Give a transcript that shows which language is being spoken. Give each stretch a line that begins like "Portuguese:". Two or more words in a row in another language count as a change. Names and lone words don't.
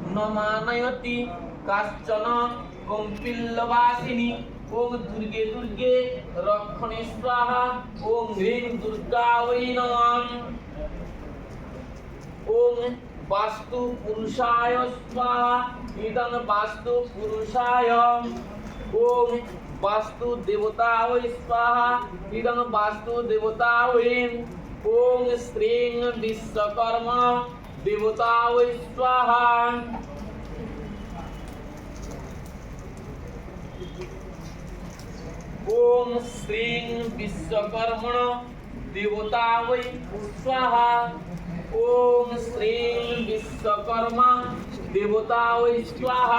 Sanskrit: নমানয়তি কাশ্চন কম্পিল্লবাসিনী ওম দুর্গে দুর্গে রক্ষণে স্বাহা ওম হ্রিং দুর্গা ওই নমঃ ওম বাস্তু পুরুষায় স্বাহা ইদং বাস্তু পুরুষায় ওম বাস্তু দেবতায় স্বাহা ইদং বাস্তু দেবতায় ওম শ্রীং বিশ্বকর্মা দেবতায় স্বাহা ओम श्रीं विश्वकर्मण देवतावै स्वाहा ओम श्रीं विश्वकर्मा देवतावै स्वाहा